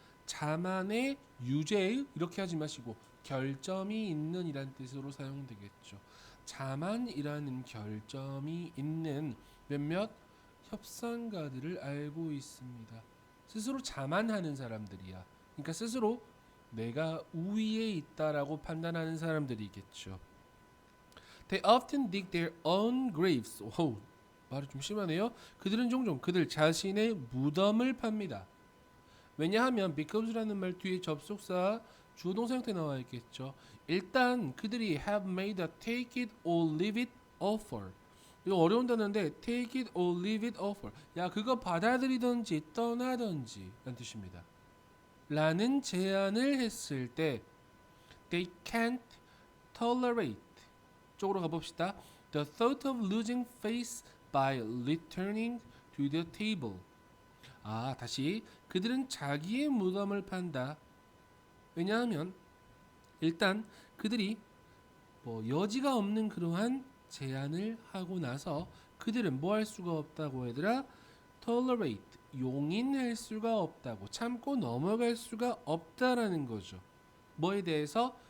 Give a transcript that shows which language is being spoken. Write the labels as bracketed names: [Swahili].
[Korean] 자만의 유죄의 이렇게 하지 마시고 결점이 있는 이란 뜻으로 사용되겠죠. 자만이라는 결점이 있는 몇몇 협상가들을 알고 있습니다. 스스로 자만하는 사람들이야. 그러니까 스스로 내가 우위에 있다라고 판단하는 사람들이겠죠. [English] They often dig their own graves. [Korean] 오, 말이 좀 심하네요. 그들은 종종 그들 자신의 무덤을 팝니다. 왜냐하면 becausera는 말 뒤에 접속사 주어동사 형태 나와 있겠죠. 일단 그들이 [English] have made a take it or leave it offer. [Korean] 이거 어려운 단어인데 [English] take it or leave it offer. [Korean] 야 그거 받아들이든지 떠나든지 라는 뜻입니다. 라는 제안을 했을 때 [English] they can't tolerate [Korean] 쪽으로 가봅시다. [English] The thought of losing face by returning to the table. [Korean] 아, 다시 그들은 자기의 무덤을 판다. 왜냐하면 일단 그들이 여지가 없는 그러한 제안을 하고 나서 그들은 뭐 할 수가 없다고 얘들아? tolerate, 용인할 수가 없다고, 참고 넘어갈 수가 없다라는 거죠. 뭐에 대해서?